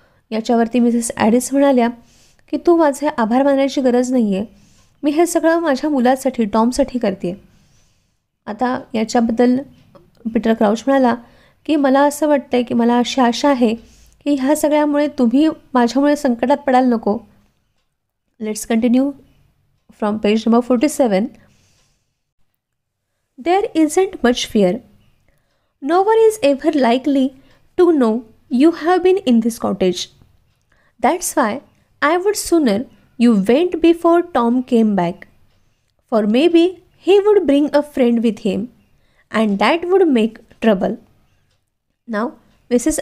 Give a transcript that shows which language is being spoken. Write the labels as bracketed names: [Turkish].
[Marathi] याच्यावरती मिसेस ॲडिस म्हणाल्या की तू माझे आभार मानायची गरज नाही आहे, मी हे सगळं माझ्या मुलासाठी टॉमसाठी करते. आता याच्याबद्दल पीटर क्राउच म्हणाला की मला असं वाटतं की मला अशी आशा आहे की ह्या सगळ्यामुळे तुम्ही माझ्यामुळे संकटात पडाल नको. [English] Let's continue from page number 47. There isn't much fear. No one is ever likely to know you have been in this cottage. That's why I would sooner you went before Tom came back. For maybe he would bring a friend with him, and that would make trouble. Now, Mrs.